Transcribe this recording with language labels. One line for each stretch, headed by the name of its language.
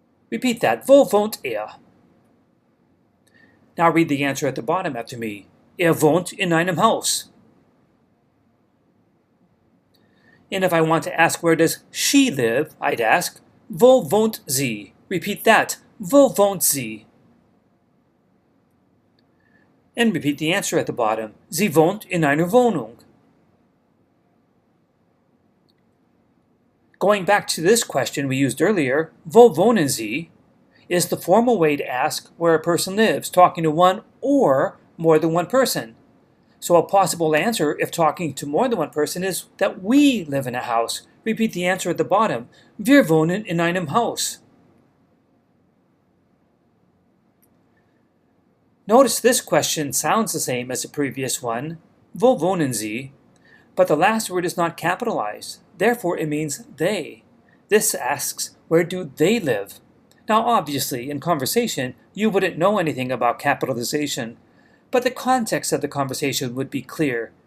English: Repeat that,
German: wo wohnt er?
English: Now read the answer at the bottom after me.
German: Wohnt in einem Haus.
English: And if I want to ask where does she live, I'd ask,
German: wo wohnt sie?
English: Repeat that,
German: wo wohnt sie?
English: And repeat the answer at the bottom.
German: Sie wohnt in einer Wohnung.
English: Going back to this question we used earlier,
German: wo wohnen Sie,
English: is the formal way to ask where a person lives, talking to one or more than one person. So a possible answer, if talking to more than one person, is that we live in a house. Repeat the answer at the bottom.
German: Wir wohnen in einem Haus.
English: Notice this question sounds the same as the previous one,
German: wo wohnen Sie,
English: but the last word is not capitalized. Therefore, it means they. This asks, where do they live? Now, obviously, in conversation, you wouldn't know anything about capitalization, but the context of the conversation would be clear.